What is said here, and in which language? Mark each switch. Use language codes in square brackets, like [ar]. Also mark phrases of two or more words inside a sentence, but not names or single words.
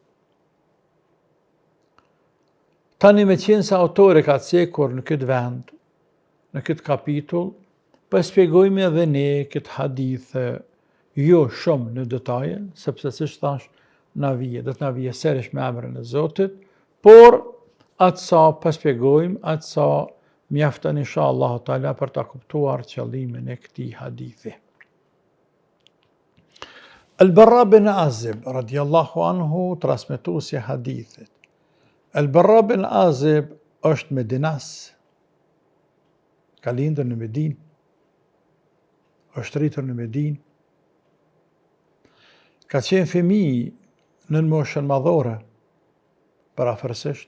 [sq] Tani me qenë se autori ka cekur në këtë vend, në këtë kapitull, po e shpjegojmë edhe ne këtë hadith jo shumë në detaje, sepse siç thash, do të na vijë sërish me emrin e Zotit, por atë sa po shpjegojmë, atë sa mjafton [ar] إن شاء الله تعالى [sq] për ta kuptuar qëllimin e këtij hadithi. [ar] Al-Barra bin Azib رضي الله عنه, [sq] transmetuesi i hadithit. Al-Barra bin Azib është medinas, ka lindur në Medinë, është rritur në Medinë, ka qenë fëmijë në moshën madhore, parafërsisht.